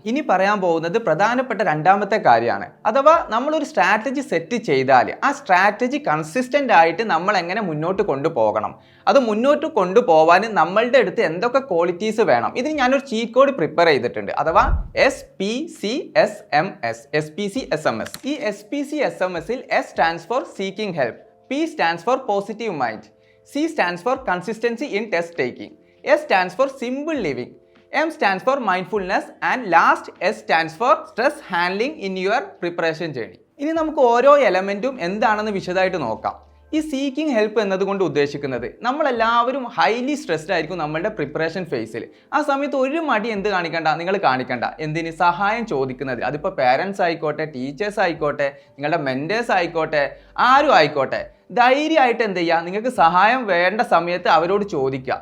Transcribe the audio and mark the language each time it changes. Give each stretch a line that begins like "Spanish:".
Malayalam: ഇനി പറയാൻ പോകുന്നത് പ്രധാനപ്പെട്ട രണ്ടാമത്തെ കാര്യമാണ്. അഥവാ നമ്മളൊരു സ്ട്രാറ്റജി സെറ്റ് ചെയ്താൽ ആ സ്ട്രാറ്റജി കൺസിസ്റ്റൻ്റ് ആയിട്ട് നമ്മൾ എങ്ങനെ മുന്നോട്ട് കൊണ്ടുപോകണം, അത് മുന്നോട്ട് കൊണ്ടുപോകാൻ നമ്മളുടെ അടുത്ത് എന്തൊക്കെ ക്വാളിറ്റീസ് വേണം. ഇതിന് ഞാനൊരു ചീറ്റ് കോഡ് പ്രിപ്പയർ ചെയ്തിട്ടുണ്ട്, അഥവാ SPCSMS.
English: ഈ SPCSMSൽ S stands for seeking help, P stands for positive mind, C stands for consistency in test taking, S stands for simple living, M stands for mindfulness, and last S stands for stress handling in your preparation journey.
Malayalam: ഇനി നമുക്ക് ഓരോ എലമെൻറ്റും എന്താണെന്ന് വിശദമായിട്ട് നോക്കാം. ഈ seeking help എന്നതുകൊണ്ട് ഉദ്ദേശിക്കുന്നത് നമ്മളെല്ലാവരും ഹൈലി സ്ട്രെസ്ഡ് ആയിരിക്കും നമ്മളുടെ പ്രിപ്പറേഷൻ ഫേസിൽ. ആ സമയത്ത് ഒരു മടി നിങ്ങൾ കാണിക്കണ്ട എന്തിന്, സഹായം ചോദിക്കുന്നത്. അതിപ്പോൾ പേരൻസ് ആയിക്കോട്ടെ, ടീച്ചേഴ്സ് ആയിക്കോട്ടെ, നിങ്ങളുടെ മെൻറ്റേഴ്സ് ആയിക്കോട്ടെ, ആരും ആയിക്കോട്ടെ, ധൈര്യമായിട്ട് എന്ത് ചെയ്യുക, നിങ്ങൾക്ക് സഹായം വേണ്ട സമയത്ത് അവരോട് ചോദിക്കുക.